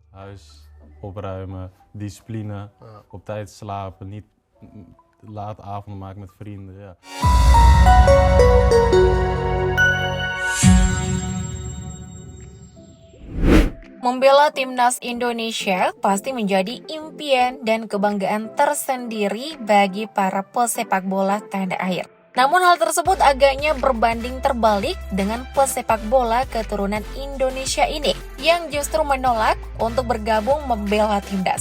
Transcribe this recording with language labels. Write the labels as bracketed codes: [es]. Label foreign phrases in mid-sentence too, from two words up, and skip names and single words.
[nl] Huis opruimen, discipline, op tijd slapen, niet late avonden maken met vrienden. Ja. [id] Membela timnas Indonesia pasti menjadi impian dan kebanggaan tersendiri bagi para pesepak bola tanah air. Namun hal tersebut agaknya berbanding terbalik dengan pesepak bola keturunan Indonesia ini yang justru menolak untuk bergabung membela timnas.